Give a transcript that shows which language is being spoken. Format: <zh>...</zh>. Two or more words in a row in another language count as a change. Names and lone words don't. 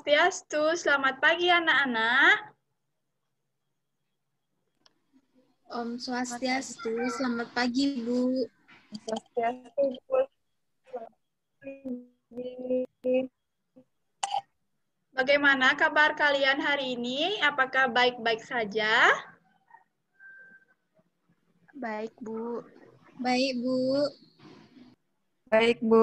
<id>Swastiastu, selamat pagi anak-anak.</id> <ban>Om Swastiastu,</ban> <id>selamat pagi Bu. Swastiastu, Bu. Selamat pagi. Bagaimana kabar kalian hari ini? Apakah baik-baik saja? Baik Bu. Baik Bu. Baik, Bu.</id>